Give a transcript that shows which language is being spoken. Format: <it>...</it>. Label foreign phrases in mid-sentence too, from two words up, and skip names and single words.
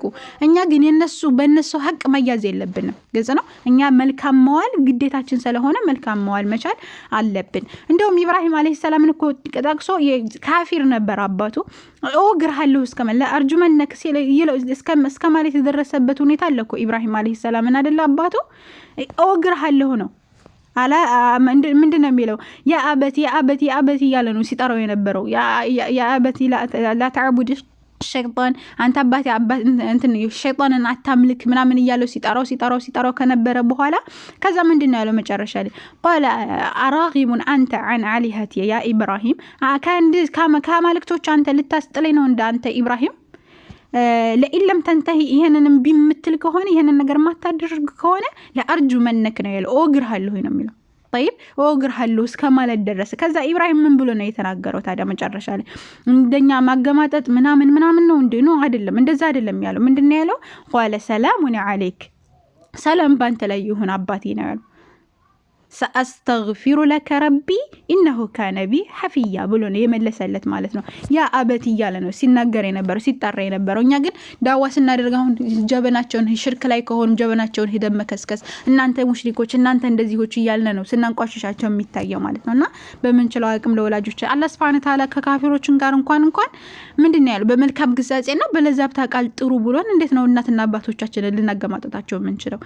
<am>እኛ ግን በእነሱ ሐቅ መያዝ የለብንም። ግልጽ ነው። እኛ መልካም መዋል ግዴታችን ስለሆነ መልካም መዋል መቻል አለብን። እንደውም ኢብራሂም</am> <ar>عليه السلام</ar> <am>እኮ ጠቅሶ ካፊር ነበር አባቱ ኦግርሃለሁ እስከመለ አርጁመነክ እስከ ማለት የደረሰበት ሁኔታ አለ እኮ ኢብራሂም</am> <ar>عليه السلام</ar> <am>እና አይደል አባቱ ኦግርሃለሁ ነው አላ ምንድነው የሚለው?</am> <ar>يا أبت</ar> <am>ያለ ነው ሲጠራው የነበረው</am> <ar>يا أبت لا تعبد الشيطان</ar> <am>አንተ አባቴ እንትን ሸይጣንን አታምልክ ምናምን እያለው ሲጠራው ከነበረ በኋላ ከዛ ምንድነው ያለው መጨረሻ ላይ</am> <ar>قال اراغب انت عن الهتي يا ابراهيم</ar> <am>ከማልክቶች አንተ ልታስጥለኝ ነው እንደ አንተ ኢብራሂም</am> <ar>لئن لم تنته</ar> <am>ይሄንንም ቢምትል ከሆነ ይሄንን ነገር ማታደርግ ከሆነ</am> <ar>لأرجمنك</ar> <am>ነው ያለው ኦግርሃለሁ ነው የሚለው። طيب ኦግርሃለሁ እስከማለት ደረሰ። ከዛ ኢብራሂም ምን ብሎ ነው የተናገረው ታዲያ መጨረሻ ላይ? እንደኛ ማገማጠጥ ምናምን ነው እንዴ? ነው አይደለም፣ እንደዛ አይደለም ያለው። ምንድነው ያለው?</am> <ar>قال سلام عليك</ar> <am>ሰላም ባንተ ላይ ይሁን አባቴ ነው ያለው።</am> <ar>سأستغفر لك ربي إنه كان بي حفيا</ar> <am>ብሎ ነው የመለሰለት ማለት ነው።</am> <ar>يا أبت</ar> <am>እያለ ነው ሲናገር የነበረው ሲጣራ የነበረው። እኛ ግን ዳዋ ስናደርጋው ጀበናቸውን ሽርክ ላይ ከሆኑ ጀበናቸውን ሄደን መከስከስ እናንተ ሙሽሪኮች እናንተ እንደዚህዎች እያልን ነው ስናንቋሽሻቸው የሚታየው ማለት ነውና በመንችለው አቅም ለወላጆች አላህ</am> <ar>سبحانه تعالى</ar> <am>ከካፊሮችን ጋር እንኳን ምንድነው ያለው በመልካም ግዛጼና በለዛብታ ቃል ጥሩ ብሎን እንዴት ነው እናትና አባቶቻችንን ልናገማጣጣቸው የምንችለው?</am>